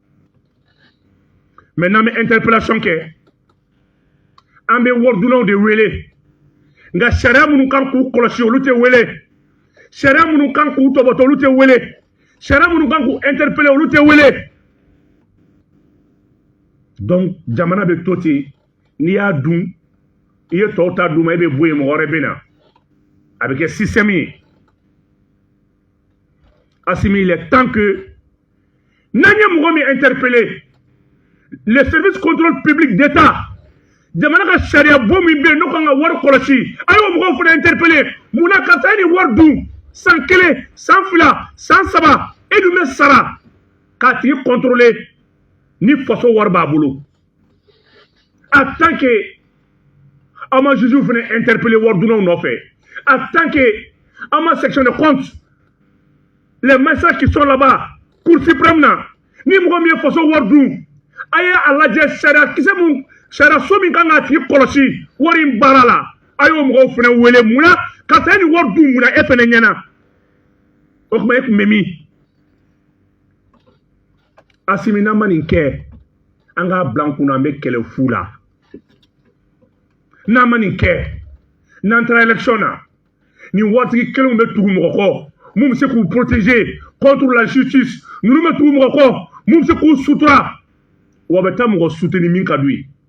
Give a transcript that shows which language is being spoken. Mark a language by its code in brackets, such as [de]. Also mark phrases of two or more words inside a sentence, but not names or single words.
[bm] mɛ n'an bɛ interpellation kɛ an bɛ waridunaw de wele nka sariya minnu kan k'u kɔlɔsi olu tɛ wele sariya minnu kan k'u tɔbɔtɔ olu tɛ wele sariya minnu kan k'u interpeller olu tɛ wele donc jamana bɛ to ten n'i y'a dun i ye tɔw ta d'u ma e bɛ bɔ yen mɔgɔ wɛrɛ bɛ na a bɛ kɛ système ye Assimi, [fr] il est temps que n'ayez [bm] mɔgɔ min interpellé [fr] les services contrôle public d'État [bm] jamana ka sariya bɔ min bɛ yen n'o kan ka wari kɔlɔsi a y'o mɔgɔw fana interpellé munna karisa ye nin wari dun san 1 san 2 san 3 e dun bɛ sara k'a tigi contrôler ni faso wari b'a bolo [fr] en tant que [bm] an ma juge fana interpellé waridunaw nɔfɛ [fr] en tant que [bm] an ma [fr] section de compte les magistrats qui sont là-bas Cour suprême [bm] na ni mɔgɔ min ye faso wari dun a ye a lajɛ sariya kisɛ mun sariya so min kan k'a tigi kɔlɔsi wari in baara la a y'o mɔgɔw fana wele munna karisa ye nin wari dun munna e fana ɲɛna o tuma e tun bɛ min Assimi n'an ma nin kɛ an k'a bila an kunna an bɛ kɛlɛ fu la n'an ma nin kɛ n'an taara élection na nin waritigi kelenw bɛ tugu mɔgɔ kɔ mun bɛ se k'u [fr] protéger contre la justice [bm] ninnu bɛ tugu mɔgɔ kɔ mun bɛ se k'u sutura wa bɛ taa mɔgɔ soutenir min ka d'u ye